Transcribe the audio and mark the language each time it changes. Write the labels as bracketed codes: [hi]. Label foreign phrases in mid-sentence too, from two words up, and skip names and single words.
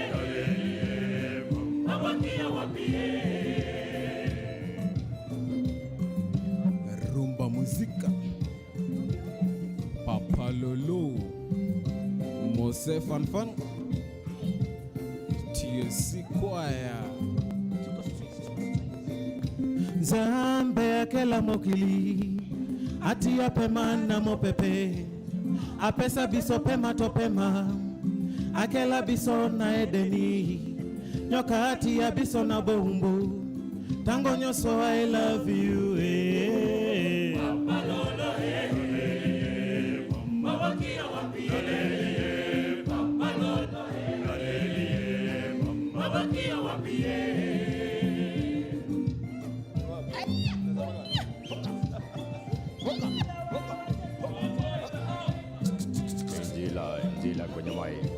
[ln] Mabaki yo wapie Rumba muzika Papalolo Mose Fanfan TSC Choir Zambe akela mokili Ati apema na mopepe Apesa biso pema topema Akela biso na edeni Nyoka ati ya biso na bohumbu Tango nyoso [en] I love you [ln] Papa lolo Mawakia wapie Papa lolo Mawakia wapie Njila kwenye mai.